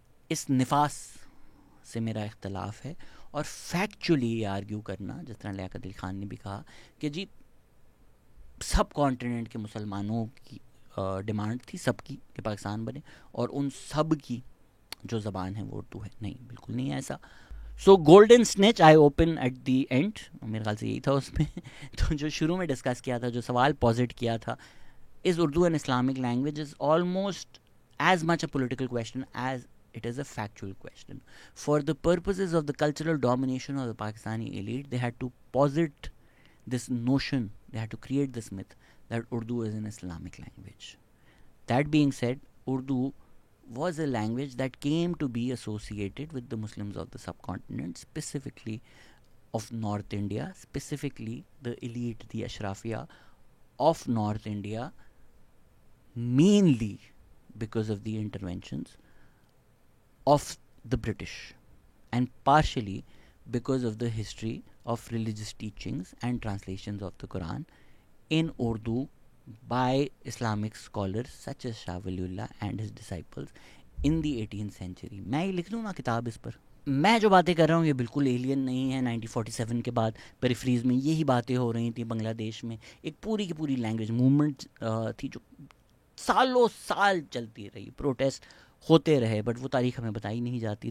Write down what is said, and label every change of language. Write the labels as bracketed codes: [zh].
[ur] اس نفاذ سے میرا اختلاف ہے. اور فیکچولی یہ آرگیو کرنا, جس طرح لیاقت علی خان نے بھی کہا کہ جی سب کانٹیننٹ کے مسلمانوں کی ڈیمانڈ تھی سب کی کہ پاکستان بنے, اور ان سب کی جو زبان ہے وہ اردو ہے. نہیں, بالکل نہیں ہے ایسا. [en] so golden snitch I open at the end, [ur] میرے خیال سے یہی تھا اس میں. [en] تو جو شروع میں ڈسکس کیا تھا, جو سوال پوزٹ کیا تھا, is Urdu an Islamic language, is almost as much a political question as it is a factual question. For the purposes of the cultural domination of the Pakistani elite, they had to posit this notion, they had to create this myth that Urdu is an Islamic language. That being said, Urdu was a language that came to be associated with the Muslims of the subcontinent, specifically of North India, specifically the elite, the Ashrafia of North India, mainly because of the interventions of the British, and partially because of the history of religious teachings and translations of the Quran in Urdu by Islamic scholars such as Shah Waliullah and his disciples in the 18th century. [ur] میں یہ لکھ دوں نا کتاب اس پر. میں جو باتیں کر رہا ہوں یہ بالکل ایلین نہیں ہے. 1947 کے بعد پیریفریز میں یہی باتیں ہو رہی تھیں بنگلہ دیش میں. ایک پوری کی پوری لینگویج موومنٹ تھی جو سالوں سال چلتی رہی, پروٹیسٹ ہوتے رہے, بٹ وہ تاریخ ہمیں بتائی نہیں جاتی.